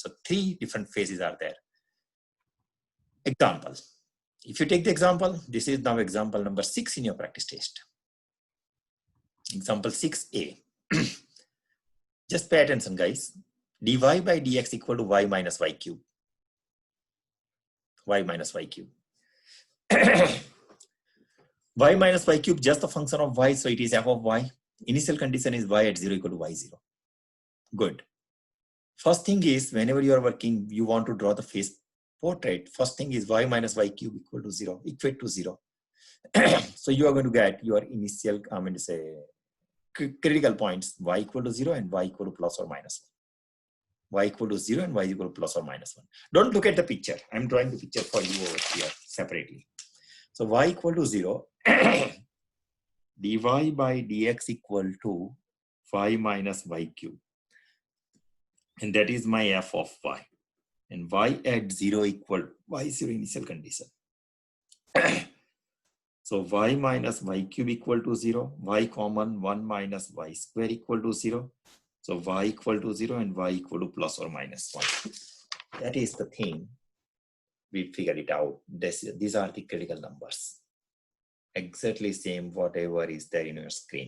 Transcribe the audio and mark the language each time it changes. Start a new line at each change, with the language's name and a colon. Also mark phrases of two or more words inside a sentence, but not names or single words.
English: So 3 different phases are there. Example. If you take the example, this is now example number 6 in your practice test. Example 6a. Just pay attention, guys. dy by dx equal to y minus y cube. Y minus y cube. Y minus y cube, just a function of y, so it is f of y. Initial condition is y at 0 equal to y0. Good. First thing is, whenever you are working, you want to draw the phase portrait. First thing is y minus y cube equal to 0, equate to 0. So you are going to get your initial, critical points, y equal to 0 and y equal to plus or minus 1. Y equal to 0 and y equal to plus or minus 1. Don't look at the picture. I'm drawing the picture for you over here separately. So y equal to 0, dy by dx equal to y minus y cube. And that is my f of y. And y at 0 equal y0 initial condition. So y minus y cube equal to 0, y common 1 minus y square equal to 0. So y equal to 0 and y equal to plus or minus 1. That is the thing. We figured it out. These are the critical numbers. Exactly same whatever is there in your screen.